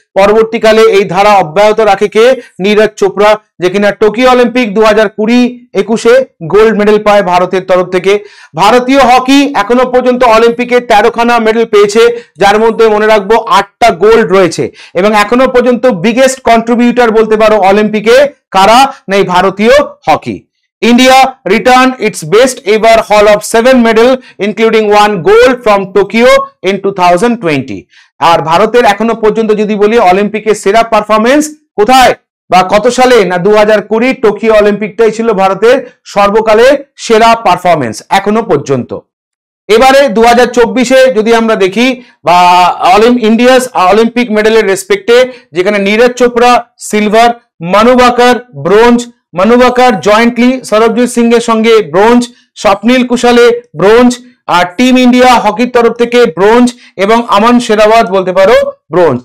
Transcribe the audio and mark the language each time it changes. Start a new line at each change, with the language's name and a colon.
Bangla: পরবর্তীকালে এই ধারা অব্যাহত রাখে কে? নীরজ চোপড়া, যে কিনা টোকিও অলিম্পিক 2020-21-এ গোল্ড মেডেল পায় ভারতের তরফ থেকে। ভারতীয় হকি এখনো পর্যন্ত অলিম্পিকে 13খানা মেডেল পেয়েছে, যার মধ্যে মনে রাখবো 8টা গোল্ড রয়েছে, এবং এখনো পর্যন্ত বিগেস্ট কন্ট্রিবিউটর বলতে পারো অলিম্পিকে কারা? নেই ভারতীয় hockey.
English: India returned its best ever haul of 7 medals including 1 gold from Tokyo in 2020.
Bangla: আর ভারতের এখনো পর্যন্ত যদি বলি অলিম্পিকের সেরা পারফরমেন্স কোথায় বা কত সালে, না 2020 টোকিও অলিম্পিকটাই ছিল ভারতের সর্বকালের সেরা পারফরমেন্স এখনো পর্যন্ত। এবারে 2024-এ যদি আমরা দেখি বা ইন্ডিয়াস অলিম্পিক মেডেলের রেসপেক্টে, যেখানে নীরজ চোপড়া সিলভার, মানু বাকার ব্রোঞ্জ, মানু বাকার জয়েন্টলি সরবজিৎ সিং এর সঙ্গে ব্রোঞ্জ, স্বপ্নীল কুশালে ব্রোঞ্জ, আর টিম ইন্ডিয়া হকির তরফ থেকে ব্রোঞ্জ এবং আমান শেরাওয়াত বলতে পারো ব্রোঞ্জ।